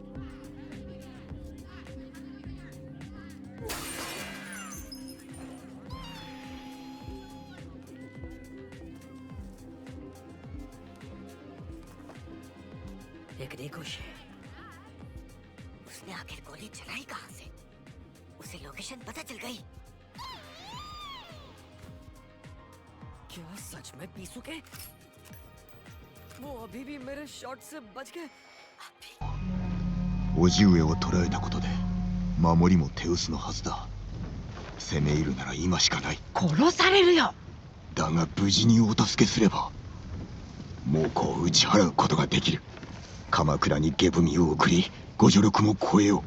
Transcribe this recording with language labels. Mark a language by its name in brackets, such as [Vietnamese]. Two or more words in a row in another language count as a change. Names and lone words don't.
[Hindi] एक रिकोश है। उसने आखिर गोली चलाई कहाँ से? उसे लोकेशन पता चल गई। क्या सच में पीसुके? वो अभी भी मेरे शॉट से बच गए। [Japanese] 叔父上を捕らえたことで守りも手薄のはずだ。攻め入るなら今しかない。殺されるよ。だが無事にお助けすれば猛虎を打ち払うことができる。鎌倉に下踏みを送りご助力も超えよ